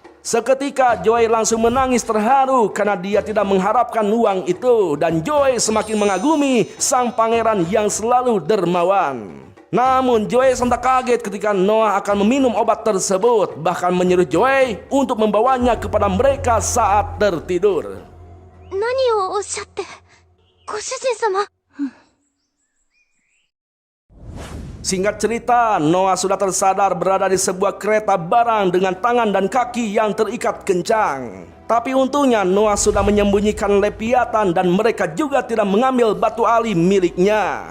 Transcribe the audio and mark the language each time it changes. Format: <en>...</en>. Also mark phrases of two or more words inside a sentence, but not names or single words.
<id>Seketika Joy langsung menangis terharu karena dia tidak mengharapkan uang itu, dan Joy semakin mengagumi sang pangeran yang selalu dermawan. Namun Joy sontak kaget ketika Noah akan meminum obat tersebut, bahkan menyuruh Joy untuk membawanya kepada mereka saat tertidur.</id> <ja>何をおっしゃって、ご主人様。</ja> <id>Singkat cerita, Noah sudah tersadar berada di sebuah kereta barang dengan tangan dan kaki yang terikat kencang. Tapi untungnya Noah sudah menyembunyikan Leviathan dan mereka juga tidak mengambil batu ali miliknya.</id>